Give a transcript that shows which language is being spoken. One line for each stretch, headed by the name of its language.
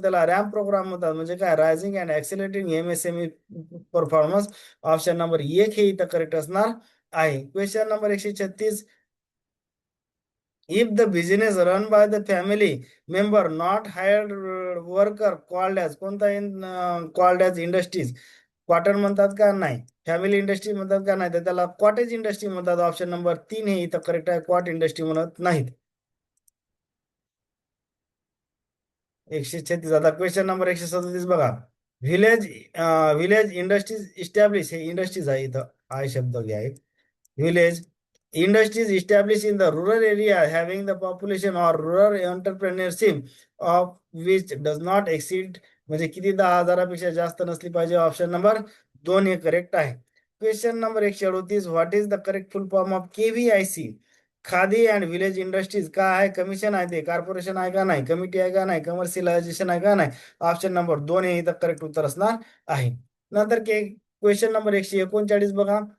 Marathi: त्याला ramp programme म्हणतात. म्हणजे काय? Rising and ऍक्सेलरेटिंग MSME performance. Option number 1 हे इथं करेक्ट असणार आहे. Question number 136.
English: If the business run by the family member, not hired worker, called as
Marathi: कोणता?
English: called as industries.
Marathi: क्वार्टर म्हणतात का? नाही. फॅमिली इंडस्ट्री म्हणतात का? नाही. तर त्याला कॉटेज इंडस्ट्री म्हणतात. ऑप्शन नंबर 3 हे इथं करेक्ट आहे. क्वाट इंडस्ट्री म्हणत नाहीत. 136. आता क्वेश्चन नंबर 137 बघा. व्हिलेज व्हिलेज इंडस्ट्रीज इस्टॅब्लिश, हे इंडस्ट्रीज आहे इथं, आय शब्द घ्या.
English: Village industries established in the rural area having the population or rural entrepreneurship of which does not exceed
Marathi: म्हणजे किती? 10,000पेक्षा जास्त नसली पाहिजे. ऑप्शन नंबर 2 हे करेक्ट आहे. Question number 138.
English: What is the correct full form of KVIC?
Marathi: Khadi and village industries काय आहे? Commission आहे ते? कॉर्पोरेशन आहे का? नाही. कमिटी आहे का? नाही. कमर्शियलायझेशन आहे का? नाही. ऑप्शन नंबर 2 हे इथं करेक्ट उत्तर असणार आहे. नंतर क्वेश्चन नंबर 139 बघा.